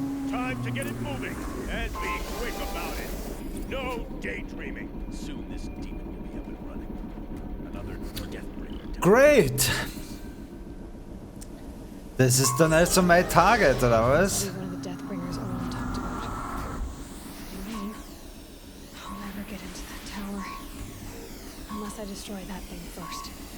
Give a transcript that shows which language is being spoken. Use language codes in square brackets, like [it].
[en] Time to get it moving and be quick about it. No daydreaming. Soon this demon will be up and running. Another Deathbringer. Great. [de] Das ist dann also mein Target, oder was? [en] One of the Deathbringers Orlin talked about. Me, I'll never get into that tower unless I destroy that thing first.